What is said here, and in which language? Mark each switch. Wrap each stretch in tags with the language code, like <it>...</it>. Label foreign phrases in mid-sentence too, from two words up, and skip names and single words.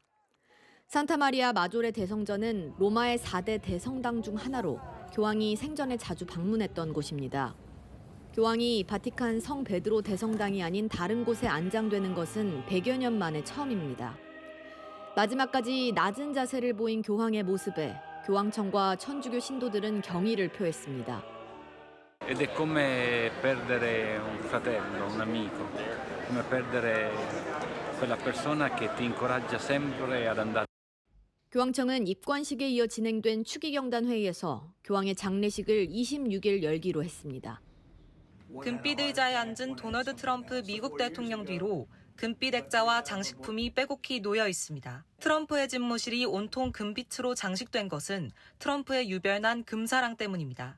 <ko>산타마리아 마조레 대성전은 로마의 4대 대성당 중 하나로 교황이 생전에 자주 방문했던 곳입니다. 교황이 바티칸 성 베드로 대성당이 아닌 다른 곳에 안장되는 것은 100여 년 만에 처음입니다. 마지막까지 낮은 자세를 보인 교황의 모습에 교황청과 천주교 신도들은 경의를 표했습니다.</ko> <it>Ed è come perdere un fratello, un amico, come perdere quella persona che ti incoraggia sempre ad andare.</it> <ko>교황청은 입관식에 이어 진행된 추기경단 회의에서 교황의 장례식을 26일 열기로 했습니다. 금빛 의자에 앉은 도널드 트럼프 미국 대통령 뒤로 금빛 액자와 장식품이 빼곡히 놓여 있습니다. 트럼프의 집무실이 온통 금빛으로 장식된 것은 트럼프의 유별난 금사랑 때문입니다.</ko>